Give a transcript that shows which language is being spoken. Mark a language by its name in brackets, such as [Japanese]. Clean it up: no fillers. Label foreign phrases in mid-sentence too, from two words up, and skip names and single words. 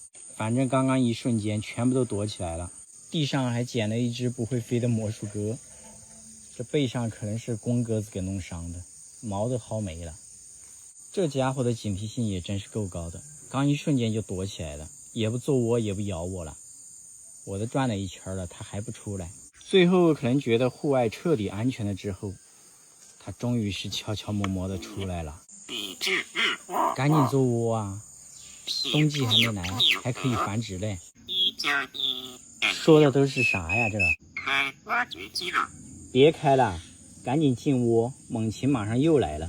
[Chinese] 反正剛剛一瞬間全部都躲起來了。地上還撿了一只不會飛的魔術鴿，這背上可能是公鴿子給弄傷的，毛都薅沒了。這家伙的警惕性也真是夠高的，剛一瞬間就躲起来了，也不揍我，也不咬我了。我都轉了一圈了，他還不出來。最後可能覺得戶外徹底安全了之後，他終於是悄悄摸摸的出來了。趕緊做窩啊！冬季還沒來，還可以繁殖嘞。說的都是啥呀？這別開了，趕緊進窩，猛禽馬上又來了。